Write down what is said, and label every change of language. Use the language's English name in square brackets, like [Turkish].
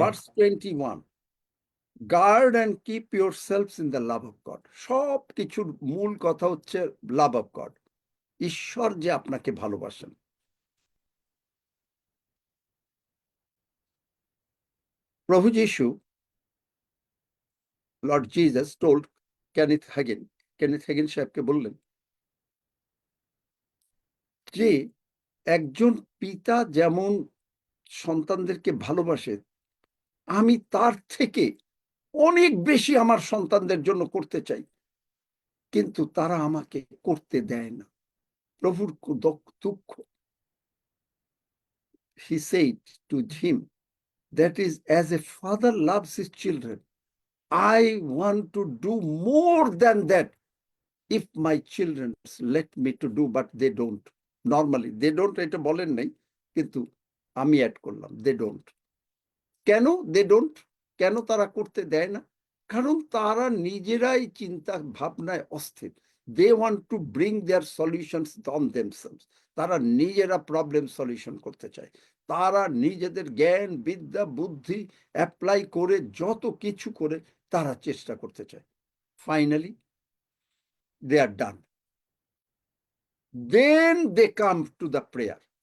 [English] Verse 21, guard and keep yourselves in the love of God. [Bangla] সব কিছুর মূল কথা হচ্ছে [English] love of God, [Bangla] ঈশ্বর যে আপনাকে ভালোবাসেন। প্রভু যীশু, [English] Lord Jesus told [Bangla] Kenneth Hagin সাহেবকে বললেন যে একজন পিতা যেমন সন্তানদেরকে ভালোবাসে, আমি তার থেকে অনেক বেশি আমার সন্তানদের জন্য করতে চাই, কিন্তু তারা আমাকে করতে দেয় না। প্রভুর দুঃখ। [English] He said to him, that is, as a father loves his children, I want to do more than that if my children let me to do, but they don't. Normally they don't, [Bangla] এটা বলেন নাই, কিন্তু আমি add করলাম, [English] they don't. [Bangla] কেন [English] they don't? [Bangla] কেন তারা করতে দেয় না? কারণ তারা নিজেরাই চিন্তা ভাবনায় অস্থির। [English] They want to bring their solutions on themselves. [Bangla] তারা নিজেরা প্রবলেম সলিউশন করতে চায়। তারা নিজেদের জ্ঞান বিদ্যা বুদ্ধি অ্যাপ্লাই করে যত কিছু করে তারা চেষ্টা করতে চায়। Finally [English] they are done. Then they come to the prayer.